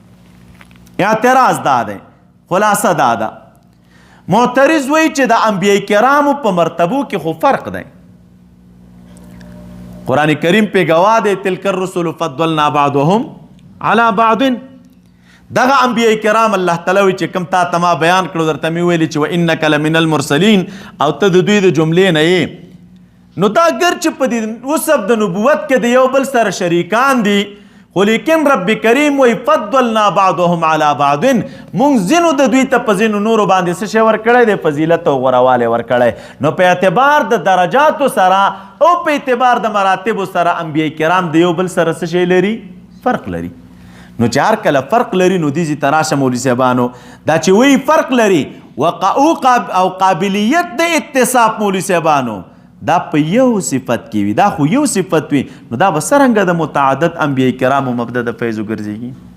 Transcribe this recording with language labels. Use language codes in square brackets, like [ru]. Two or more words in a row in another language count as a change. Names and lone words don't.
[ps] اعتراض دا دی، خلاصه دا ده. معترض وایي چې د انبیاء کرامو په مرتبو کې خو فرق دی. قرآن کریم په گواه دی، [ar] تلک الرسل فضلنا بعضهم على بعض. [ps] دغه انبیاء کرام الله تعالی وایي چې کوم تا ته ما بیان کړو درته مې ویلي چې [ar] وانک لمن المرسلین، [ps] او ته د دوی د جملې نه یې. نو دا ګر چې په دې وصف د نبوت کې د یو بل سره شریکان دي، خو لیکن رب کریم وایي [ar] فضلنا بعضهم على بعض، [ps] مونږ ځینو د دوی ته په ځینو نورو باندې څه شی ورکړی دی؟ فضیلت او غوروالی ورکړی. نو په اعتبار د درجاتو سره او په اعتبار د مراتبو سره انبیاء کرام د یو بل سره څه شی لري؟ فرق لري. نو چې هر کله فرق لري نو دې ته راشه مولوي صاحبانو، دا چې وایي فرق لري او قابلیت د اتصاف مولوي صاحبانو دا په یو صفت کې وي، دا خو یو صفت وي، نو دا به څرنګه د متعدد انبیاء کرامو مبدا د فیض وګرځېږي؟